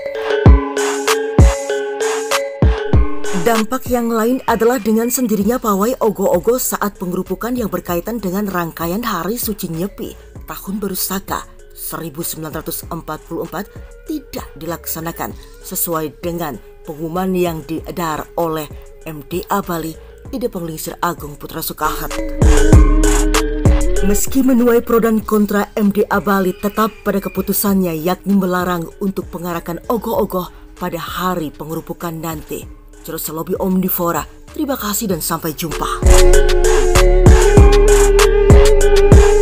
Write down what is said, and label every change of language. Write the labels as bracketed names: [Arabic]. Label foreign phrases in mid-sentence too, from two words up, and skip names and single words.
[Indonesian] Dampak yang lain adalah dengan sendirinya pawai ogo-ogo saat pengerupukan yang berkaitan dengan rangkaian Hari Suci Nyepi Tahun Baru Saka 1944 tidak dilaksanakan sesuai dengan pengumuman yang diedar oleh MDA Bali Ida Penglingsir Agung Putra Sukahat. Meski menuai pro dan kontra, MDA Bali tetap pada keputusannya yakni melarang untuk pengarakan ogoh-ogoh pada hari pengerupukan nanti. Terus Lobby Omnivora, terima kasih dan sampai jumpa.